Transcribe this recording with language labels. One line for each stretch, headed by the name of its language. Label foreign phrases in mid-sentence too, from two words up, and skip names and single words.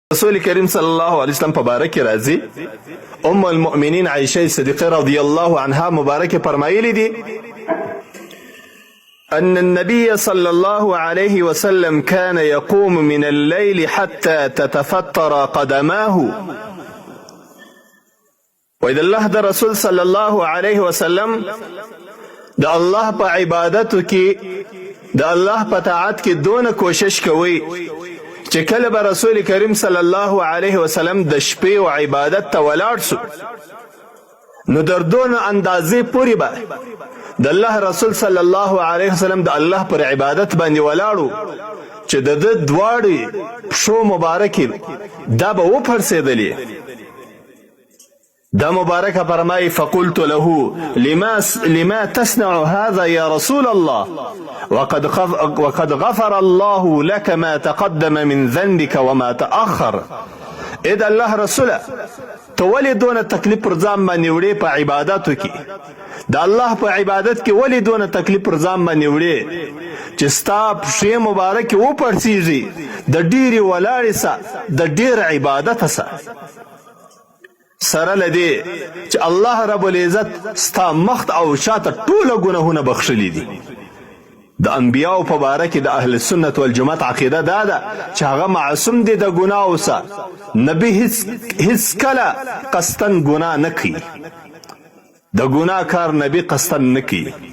Pashto: رسول کریم
Arabic: صلی الله علیه وسلم
Pashto: په باره کې راځي ام المؤمنین عائشه صدیقه
Arabic: رضی الله عنها
Pashto: مبارکه فرمایلی دي
Arabic: أن النبي صلى الله عليه وسلم كان يقوم من الليل حتى تتفطر قدماه
Pashto: وإذا الله د رسول
Arabic: صلى الله عليه وسلم
Pashto: د الله په عبادتو کې د الله په طاعت کې دونه کوشش کوي چې کله به رسول کریم
Arabic: صلی الله علیه وسلم
Pashto: د شپې او عبادت ته ولاړ سو نو در دونه اندازې پورې به د الله رسول
Arabic: صلی الله علیه وسلم
Pashto: د الله پر عبادت باندې ولاړو چې د ده دواړې پښو مبارکې دا به وپړسېدلې دا مبارکه فرمایي
Arabic: فقلت له لما تصنع هذا يا رسول الله وقد غفر الله لك ما تقدم من ذنبك وما تأخر
Pashto: اې د الله رسوله ته ولې دونه تکلیف پر ځان باندې وړې په عباداتو کې د الله په عبادت کې ولې دونه تکلیف پر ځان باندې وړې چې ستا پښې مبارکې وپړسېږي د ډېرې ولاړې سه د ډېر عبادته سه سره له دې چې الله رب العزت ستا مخت او شاته ټوله ګناهونه بخښلي دي د انبیاو په باره کې د اهل سنت والجماعت عقیده دا ده چې هغه معصوم دي د ګناهو څخه نبي هیڅ کله قصدن ګناه نه کوي د ګناه کار نبي قصدن نه کوي